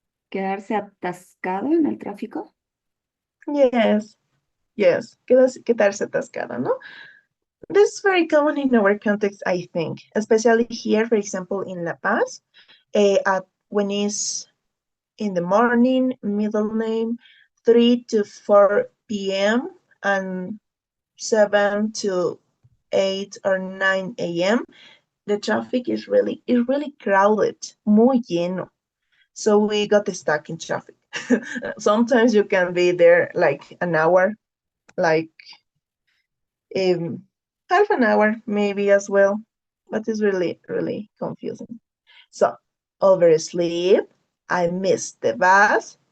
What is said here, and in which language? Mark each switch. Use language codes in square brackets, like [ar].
[es] Quedarse atascado en el tráfico. [en] Yes. [es] Quedarse atascado, ¿no? [en] This is very common in our context, I think, especially here, for example, in La Paz, when it's in the morning, middle name, 3 to 4 p.m. and 7 to 8 or 9 a.m. The traffic is really crowded, [es] muy lleno. [en] So we got stuck in traffic. Sometimes you can be there like an hour, like half an hour maybe as well, but it's really confusing. So oversleep, I missed the bus.